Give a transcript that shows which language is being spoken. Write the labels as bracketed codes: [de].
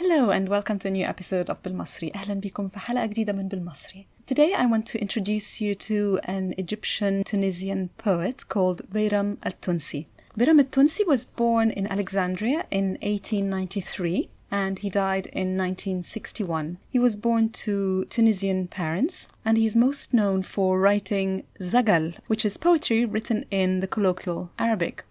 [en] and welcome to a new episode of بالمصري. [ar] أهلا بكم في حلقة جديدة من بالمصري. [en] Today I want to introduce you to an Egyptian Tunisian poet called Bayram Al-Tunisi. Bayram Al-Tunisi was born in Alexandria in 1893 and he died in 1961. He was born to Tunisian parents and he is most known for writing azgal, which is poetry written in the colloquial Arabic.